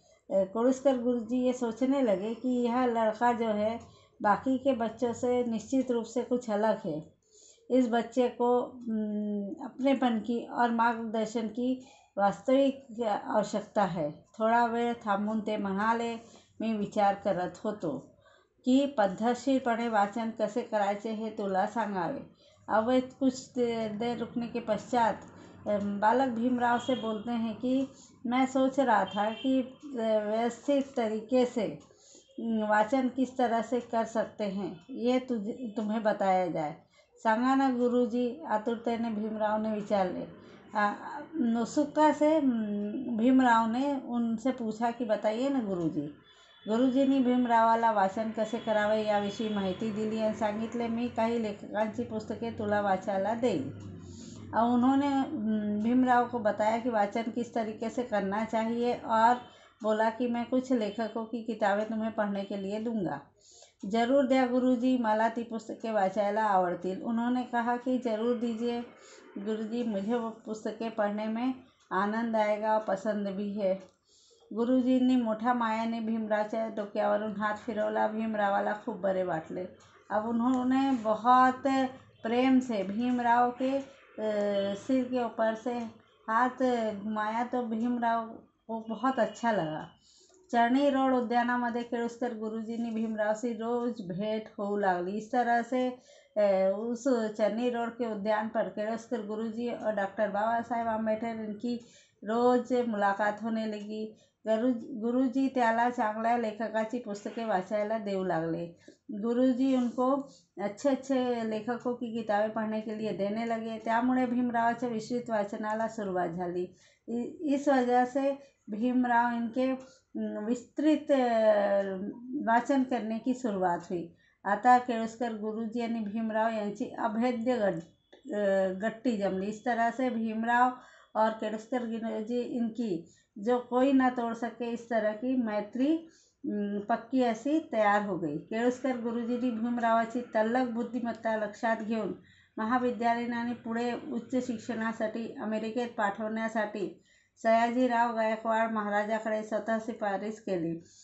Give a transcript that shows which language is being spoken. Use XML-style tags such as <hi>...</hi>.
<hi>केळुस्कर गुरुजी ये सोचने लगे कि यह लड़का जो है बाकी के बच्चों से निश्चित रूप से कुछ अलग है। इस बच्चे को अपनेपन की और मार्गदर्शन की वास्तविक आवश्यकता है।</hi> <mr>थोडा वेळ थांबून ते म्हणाले, मी विचार करत होतो की पद्धतशीरपणे वाचन कसे करायचे हे तुला सांगावे।</mr> <hi>अब कुछ देर रुकने के पश्चात बालक भीमराव से बोलते हैं कि मैं सोच रहा था कि व्यवस्थित तरीके से वाचन किस तरह से कर सकते हैं, ये तुम्हें बताया जाए।</hi> <mr>सांगा ना गुरुजी, आतुरतेने भीमराव ने विचारले।</mr> <hi>उत्सुकता से भीमराव ने उनसे पूछा कि बताइए ना गुरुजी।</hi> <mr>गुरुजींनी भीमरावाला वाचन कसे करावे याविषयी माहिती दिली आणि सांगितले, मी काही लेखकांची पुस्तके तुला वाचायला देईल।</mr> <hi>उन्होंने भीमराव को बताया कि वाचन किस तरीके से करना चाहिए और बोला कि मैं कुछ लेखकों की किताबें तुम्हें पढ़ने के लिए दूंगा।</hi> <mr>जरूर द्या गुरुजी, मला ती पुस्तकें वाचायला आवडतील।</mr> <hi>उन्होंने कहा कि जरूर दीजिए गुरुजी, मुझे वो पुस्तकें पढ़ने में आनंद आएगा और पसंद भी है।</hi> <mr>गुरुजींनी मोठ्या मायाने भीमरावच्या डोक्यावरून हात फिरवला। भीमरावाला खूप बरे वाटले।</mr> <hi>अब उन्होंने बहुत प्रेम से भीमराव के सिर के ऊपर से हाथ घुमाया तो भीमराव को बहुत अच्छा लगा।</hi> <mr>चर्नी रोड उद्यानामध्ये केळुस्कर गुरुजींनी भीमराव से रोज भेंट होऊ लागली।</mr> <hi>इस तरह से उस चर्नी रोड के उद्यान पर केळुस्कर गुरुजी और डॉक्टर बाबा साहेब आंबेडकर इनकी रोज मुलाकात होने लगी।</hi> <mr>गुरुजी त्याला चांगल्या लेखकाची पुस्तकें वाचायला देऊ लागले।</mr> <hi>गुरुजी उनको अच्छे अच्छे लेखकों की किताबें पढ़ने के लिए देने लगे।</hi> <mr>त्यामुळे भीमरावाच्या विस्तृत वाचनाला सुरुवात झाली।</mr> <hi>इस वजह से भीमराव इनके विस्तृत वाचन करने की सुरुवात हुई।</hi> <mr>आता केळुस्कर गुरुजी आणि भीमराव यांची अभेद्य गट्टी जमली।</mr> <hi>इस तरह से भीमराव और केळुस्कर गुरुजी इनकी जो कोई ना तोड़ सके, इस तरह की मैत्री पक्की अशी तयार हो गई।</hi> <mr>केळुस्कर गुरुजींनी भीमरावाची तल्लख बुद्धिमत्ता लक्षात घेऊन महाविद्यालयीन आणि पुढे उच्च शिक्षणासाठी अमेरिकेत पाठवण्यासाठी सयाजीराव गायकवाड महाराजाकडे स्वतः सिफारिश केली।</mr>